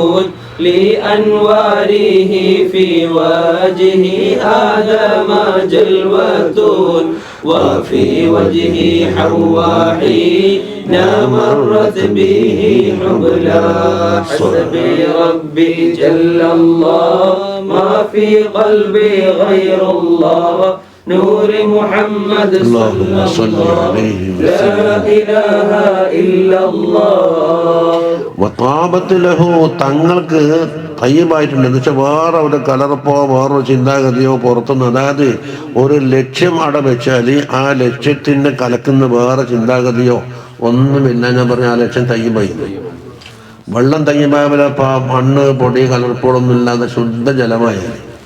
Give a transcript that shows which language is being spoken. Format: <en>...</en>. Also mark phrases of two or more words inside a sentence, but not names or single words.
<ar>لأنواره في وجه آدم جلوة وفي وجه حواء حين مرت به حبلى حسبي ربي جل الله ما في قلبي غير الله نور محمد صلى الله عليه وسلم لا إله إلا الله. وطابت له,</ar> <ml>തങ്ങൾക്ക് തയ്യബായിട്ടുണ്ട്. എന്ന് വെച്ചാൽ വേറെ ഒരു കലർപ്പോ വേറൊരു ചിന്താഗതിയോ പുറത്തുനിന്ന്, അതായത് ഒരു ലക്ഷ്യം അവിടെ വെച്ചാൽ ആ ലക്ഷ്യത്തിന് കലക്കുന്ന വേറെ ചിന്താഗതിയോ ഒന്നുമില്ല. ഞാൻ പറഞ്ഞ ആ ലക്ഷ്യം തയ്യബായി. വെള്ളം തയ്യബായ മണ്ണ് പൊടി കലർപ്പുകളൊന്നും ഇല്ലാതെ ശുദ്ധജലമായി.</ml>